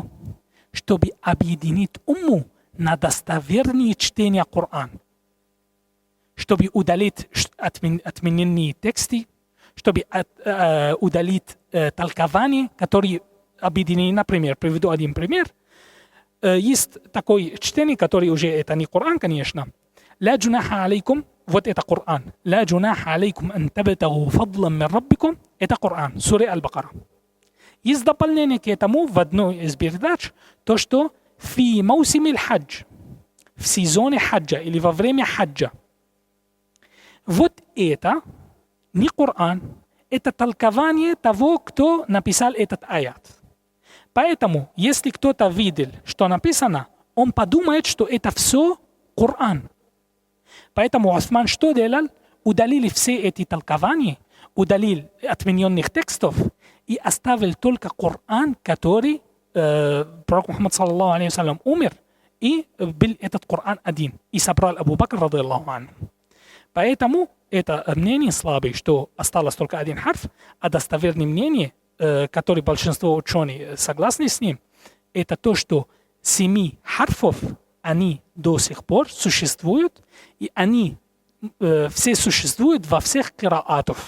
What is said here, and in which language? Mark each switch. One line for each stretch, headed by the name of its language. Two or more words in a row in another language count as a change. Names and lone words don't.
Russian: Чтобы объединить умму на достоверные чтения Корана, чтобы удалить отмененные тексты, чтобы удалить толкования, которые объединены. Например, приведу один пример. Есть такое чтение, которое уже это не Коран, конечно.
Arabic: «لا جناح عليكم»,
Russian: вот это Коран.
Arabic: «لا جناح عليكم أن تبتغوا فضلا من ربكم»,
Russian: это Коран, сура Аль-Бакара. Есть дополнение к этому в одной из передач, то, что
Arabic: «في موسم الحج»,
Russian: в сезоне хаджа или во время хаджа. Вот это не Коран, это толкование того, кто написал этот аят. Поэтому, если кто-то видел, что написано, он подумает, что это все Коран. Поэтому Усман что делал? Удалили все эти толкования, удалил отмененных текстов и оставил только Коран, который пророк Мухаммад
Arabic: صلى الله عليه وسلم
Russian: умер, и был этот Коран один, и собрал Абу Бакр,
Arabic: رضي الله عنه.
Russian: Поэтому это мнение слабое, что осталось только один харф, а достоверное мнение, которое большинство ученых согласны с ним, это то, что 7 харфов, они до сих пор существуют, и они все существуют во всех кираатах.